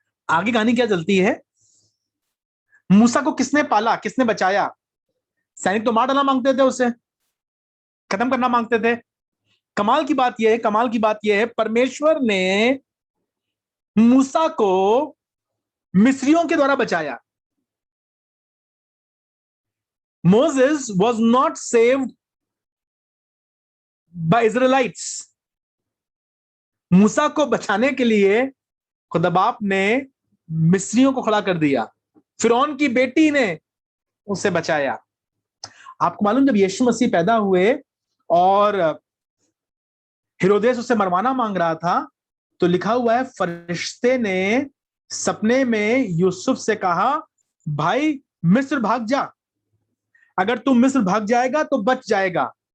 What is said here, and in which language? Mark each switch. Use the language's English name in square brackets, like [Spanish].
[Hindi] आगे कहानी क्या चलती है? मूसा को किसने पाला, किसने बचाया? सैनिक तो मार डालना मांगते थे, उसे खत्म करना मांगते थे। कमाल की बात यह है परमेश्वर ने मूसा को मिस्रियों के द्वारा बचाया। [English] Moses was not saved by Israelites. [Hindi] मूसा को बचाने के लिए खुदा बाप ने मिस्रियों को खड़ा कर दिया, फिरौन की बेटी ने उसे बचाया। आपको मालूम, जब यीशु मसीह पैदा हुए और हेरोदेस उसे मरवाना मांग रहा था, तो लिखा हुआ है फरिश्ते ने सपने में यूसुफ से कहा, भाई मिस्र भाग जा, अगर तू मिस्र भाग जाएगा तो बच जाएगा।